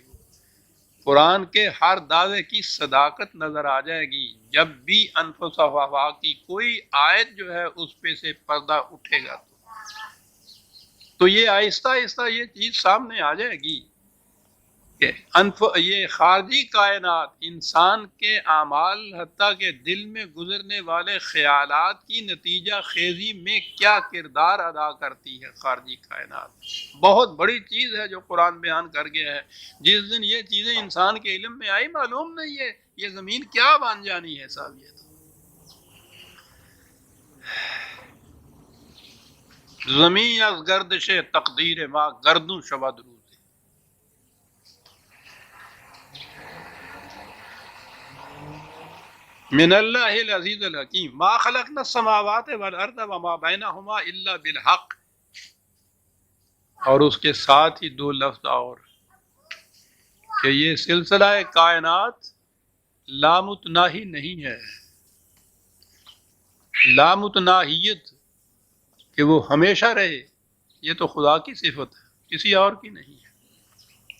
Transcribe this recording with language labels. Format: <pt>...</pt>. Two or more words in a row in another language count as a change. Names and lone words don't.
<ur>وہ قرآن کے ہر دعوے کی صداقت نظر آ جائے گی جب بھی انفس و آفاق کی کوئی آیت جو ہے اس پہ سے پردہ اٹھے گا تو یہ آہستہ آہستہ یہ چیز سامنے آ جائے گی کہ یہ خارجی کائنات انسان کے اعمال حتیٰ کہ دل میں گزرنے والے خیالات کی نتیجہ خیزی میں کیا کردار ادا کرتی ہے۔ خارجی کائنات بہت بڑی چیز ہے جو قرآن بیان کر گیا ہے۔ جس دن یہ چیزیں انسان کے علم میں آئی معلوم نہیں ہے یہ زمین کیا بن جانی ہے صاحب۔ یہ تو</ur> <fa>زمین از گردش تقدیر ما گردوں شود روز۔</fa> <ar>من اللہ العزیز الحکیم ما خلقنا السماوات والارض وما بینہما الا بالحق،</ar> <ur>اور اس کے ساتھ ہی دو لفظ اور کہ یہ سلسلہ کائنات لامتناہی نہیں ہے۔ لامتناہیت کہ وہ ہمیشہ رہے یہ تو خدا کی صفت ہے، کسی اور کی نہیں ہے۔</ur>